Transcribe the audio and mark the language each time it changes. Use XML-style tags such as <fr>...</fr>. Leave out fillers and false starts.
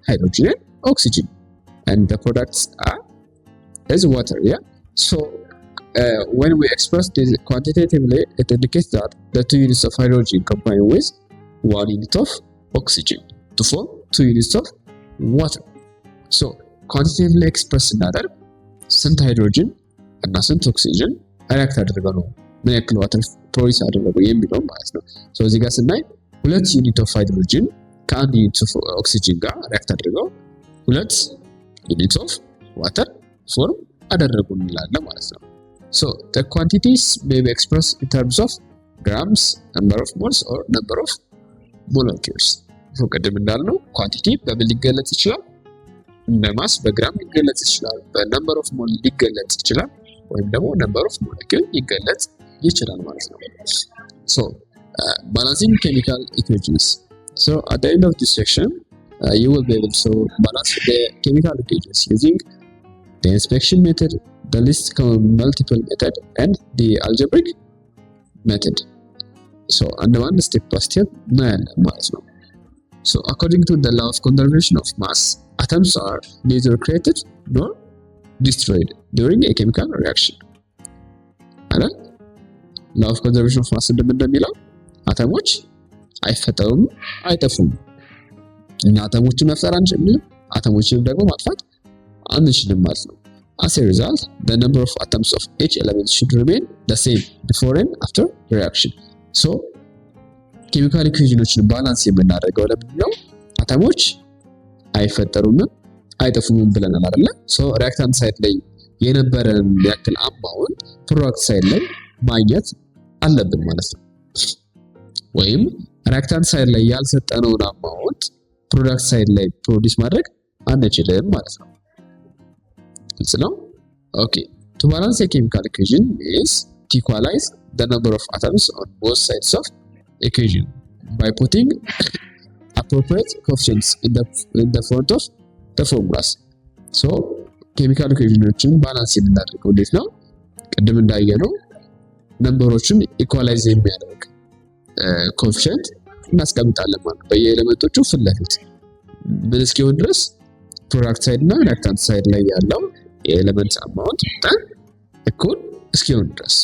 <en>Hydrogen and oxygen, and the products is water. Yeah. So when we express this quantitatively, it indicates that the 2 units of hydrogen combine with 1 unit of oxygen to form 2 units of water.</en> <am>So ኳንቲቲቭሊ ኤክስፕረስ ስናደርግ ስንት ሃይድሮጅን እና ስንት ኦክሲጅን ሪአክት አድርገው ነው ምን ያክል ዋተር ፕሮዲዩስ አደረጉ የሚለው ማለት ነው። ሶ እዚህ ጋር ስናይ 2 ዩኒት ኦፍ ሃይድሮጅን ከ1 ዩኒት ኦፍ ኦክሲጅን ጋር ሪአክት አድርገው 2 ዩኒት ኦፍ ዋተር ፎርም አደረጉ እንላለን ማለት ነው። ሶ</am> <en>the quantities may be expressed in terms of grams, number of moles or number of molecules.</en> <am>ሶ ቅድም እንዳልነው ኳንቲቲ በምን ሊገለጽ ይችላል? እንደ ማስ በግራም ሊገለጽ ይችላል፣ በነምበር ኦፍ ሞል ሊገለጽ ይችላል፣ ወይም ደግሞ ነምበር ኦፍ ሞሊኪል ሊገለጽ ይችላል ማለት ነው።</am> <en>ሶ ባላንሲንግ ኬሚካል ኢኩዌሽንስ። ሶ at the end of this section you will be able to balance the chemical equations using the inspection method, the least common multiple method, and the algebraic method. So under one step by step</en> <am>እናያለን ማለት ነው።</am> <en>So according to the law of conservation of mass, atoms are neither created nor destroyed during a chemical reaction.</en> <am>አይደል?</am> <en>law of conservation of mass</en> <am>እንደሚለው አተሞች አይፈጠሩም አይጠፉም። እና አተሞችን መፍጠር አንችልም፣ አተሞችን ደግሞ ማጥፋት አንችልም ማለት ነው።</am> <en>As a result, the number of atoms of each element should remain the same before and after reaction.</en> <am>So ኬሚካል ኢኩዌሽኖችን ባላንስ የምናደርገው ለምንድን ነው? አተሞች አይፈጠሩም አይጠፉም ብለናል አይደለ? ሶ ሪአክታንት ሳይድ ላይ የነበረን ያክል አማውንት ፕሮዳክት ሳይድ ላይ ማግኘት አለብን ማለት ነው። ወይም ሪአክታንት ሳይድ ላይ ያልሰጠነውን አማውንት ፕሮዳክት ሳይድ ላይ ፕሮዲዩስ ማድረግ አንችልም ማለት ነው። ግልጽ ነው?</am> <en>ኦኬ to balance a chemical equation is to equalize the number of atoms on both sides of equation by putting appropriate coefficients in the front of the formulas.</en> <am>So chemical equationዎችን ባላንስ የምናደርገው እንዴት ነው? ቅድም እንዳየነው ነምበሮችን ኢኳላይዝ የሚያደርግ ኮኤፊሺየንት እናስቀምጣለን ማለት ነው። በየኤሌመንቶቹ ፊት ለፊት ምን እስኪሆን ድረስ ፕሮዳክት ሳይድ እና ሪአክታንት ሳይድ ላይ ያለው የኤሌመንት አማውንት መጠን እኩል እስኪሆን ድረስ</am>